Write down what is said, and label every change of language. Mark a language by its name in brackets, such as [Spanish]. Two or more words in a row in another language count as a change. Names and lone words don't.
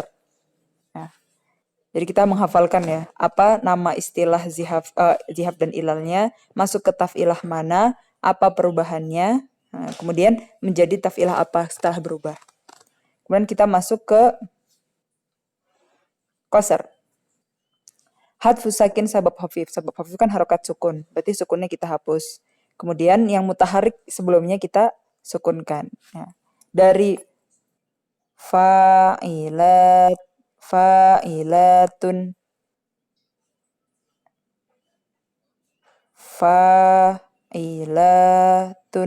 [Indonesian] Nah, jadi kita menghafalkan ya, apa nama istilah zihaf dan ilalnya, masuk ke taf'ilah mana, apa perubahannya. Nah, kemudian menjadi taf'ilah apa setelah berubah. Kemudian kita masuk ke qasr. [Arabic] حذف ساكن سبب خفيف. سبب خفيف [Indonesian] kan harokat sukun. Berarti sukunnya kita hapus. Kemudian yang mutaharik sebelumnya kita sukunkan. Nah, dari [Arabic] فاعلات فاعلاتن فاعلاتن.